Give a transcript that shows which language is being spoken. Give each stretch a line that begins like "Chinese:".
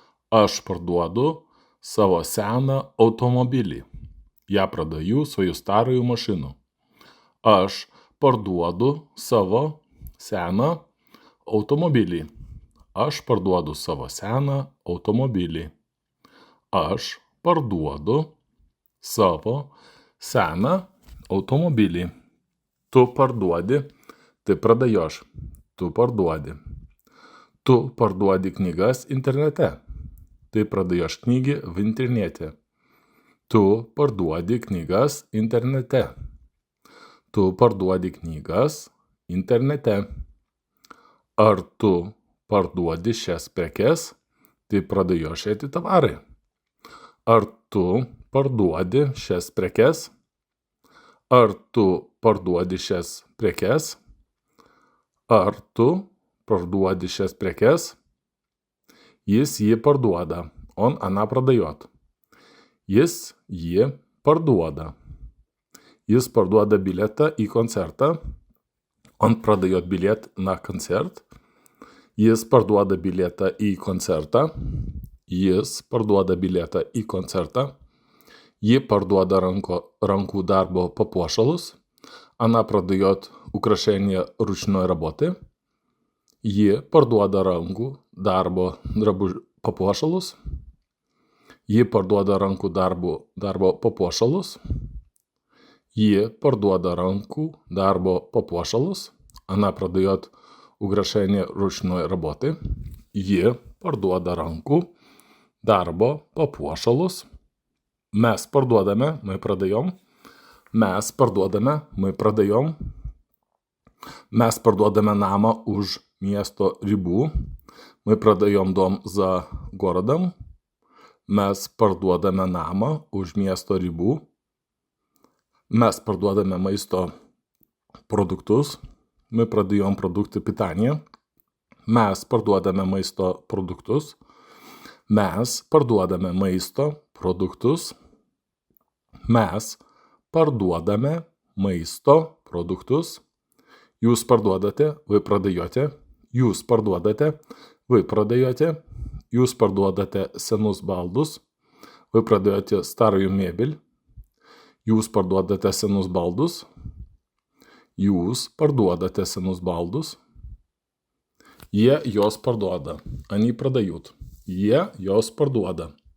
Lithuanian: Aš parduodu savo seną automobilį.
Russian: Я продаю свою старую машину.
Lithuanian: Aš parduodu savo seną automobilį. Aš parduodu savo seną automobilį. Aš parduodu savo seną automobilį. Tu parduodi,
Russian: ты продаешь.
Lithuanian: Tu parduodi. Tu parduodi knygas internete.
Russian: Ты продаешь книги в интернете.
Lithuanian: Tu parduodi knygas internete. Tu parduodi knygas internete. Ar tu parduodi šias prekes?
Russian: Ты продаешь эти товары.
Lithuanian: Ar tu parduodi šias prekes? Ar tu parduodi šias prekes? Ar tu parduodi šias prekes? Jis jį parduoda.
Russian: Она продает.
Lithuanian: Jis jį parduoda. Jis parduoda bilietą į koncertą.
Russian: Он продает билет на концерт.
Lithuanian: Jis parduoda bilietą į koncertą. Jis parduoda bilietą į koncertą. Ji parduoda rankų darbo papuošalus.
Russian: Она продает украшения ручной работы.
Lithuanian: Ji parduoda rankų darbo papuošalus. Ji parduoda rankų darbo papuošalus. Ji parduoda rankų darbo papuošalus.
Russian: Она продает украшения ручной работы.
Lithuanian: Ji parduoda rankų darbo papuošalus. Mes parduodame,
Russian: мы продаем.
Lithuanian: Mes parduodame, мы продаем. Mes parduodame namą už miesto ribų.
Russian: Мы продаем дом за городом.
Lithuanian: Mes parduodame namą už miesto ribų. Mes parduodame maisto
Russian: продуктус. Мы продаем продукты питания.
Lithuanian: Mes parduodame maisto produktus. Mes parduodame maisto produktus. Mes parduodame maisto produktus. Jūs parduodate,
Russian: вы продаете.
Lithuanian: Jūs parduodate, вы продаете. Jūs parduodate senus baldus.
Russian: Вы продаете старую мебель.
Lithuanian: Jūs parduodate senus baldus. Jūs parduodate senus baldus. Jie jos parduoda.
Russian: Они продают.
Lithuanian: Jie jos parduoda.